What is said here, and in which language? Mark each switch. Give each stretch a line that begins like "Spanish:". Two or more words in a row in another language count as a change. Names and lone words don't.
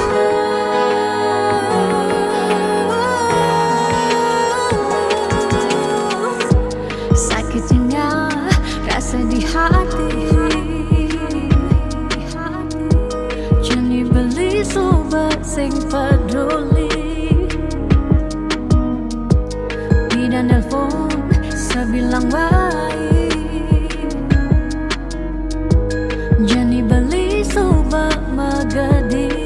Indonesian: Sakitnya rasa di hati,
Balinese: jani beli suba sing peduli.
Indonesian: Bidan nelfon bilang baik,
Balinese: jani beli suba magadi.